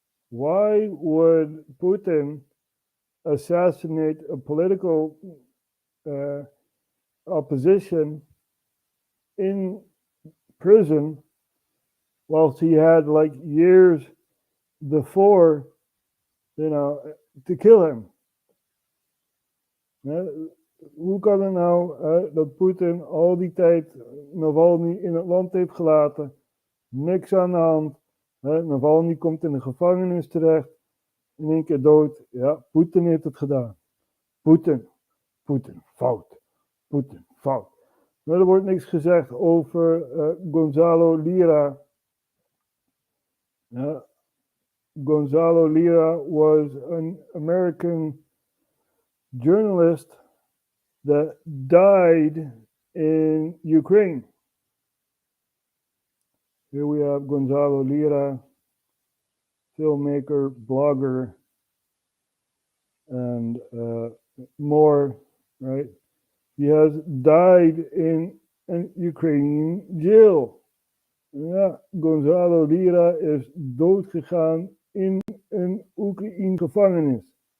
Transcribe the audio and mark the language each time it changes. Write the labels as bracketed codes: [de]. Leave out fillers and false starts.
[en] Why would Putin assassinate a political opposition in prison whilst he had like years before, to kill him? [nl] Hoe kan het nou dat Poetin al die tijd Navalny in het land heeft gelaten, niks aan de hand, Navalny komt in de gevangenis terecht, in één keer dood, ja, Poetin heeft het gedaan. Poetin, fout. Maar er wordt niks gezegd over Gonzalo Lira. [en] Gonzalo Lira was an American journalist that died in Ukraine. Here we have Gonzalo Lira, filmmaker, blogger, and more, right? He has died in an Ukrainian jail. [nl] Ja, Gonzalo Lira is doodgegaan in een Oekraïense gevangenis.